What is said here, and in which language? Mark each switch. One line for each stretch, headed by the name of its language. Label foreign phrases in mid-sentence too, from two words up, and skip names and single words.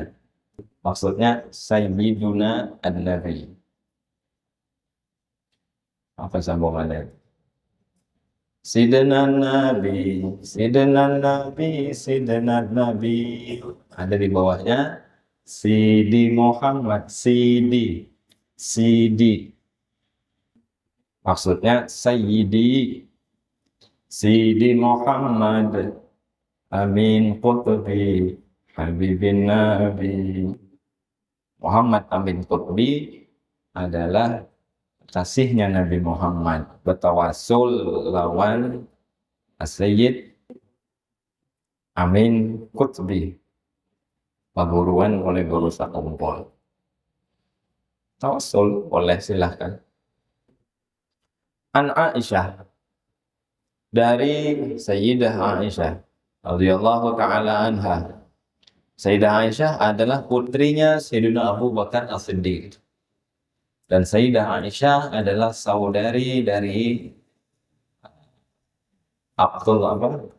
Indonesian: Maksudnya Sayyiduna An-Nabi. Apa sambungannya? Sidna Nabi, Sidna Nabi, Sidna Nabi. Ada di bawahnya Sidi Muhammad, Sidi, Sidi. Maksudnya Sayyidi, Sidi Muhammad, Amin Qutbi, Habibin Nabi. Muhammad Amin Qutbi adalah kasihnya Nabi Muhammad, bertawasul lawan As-Sayyid Amin Qutbi, paguruan oleh guru sakumpul. Tawasul boleh, silahkan. An Aisyah, dari Sayyidah Aisyah
Arabic: radhiyallahu taala anha.
Indonesian: Sayyidah Aisyah adalah putrinya Sayyidina Abu Bakar As-Siddiq. Dan Sayyidah Aisyah adalah saudari dari Abdul apa?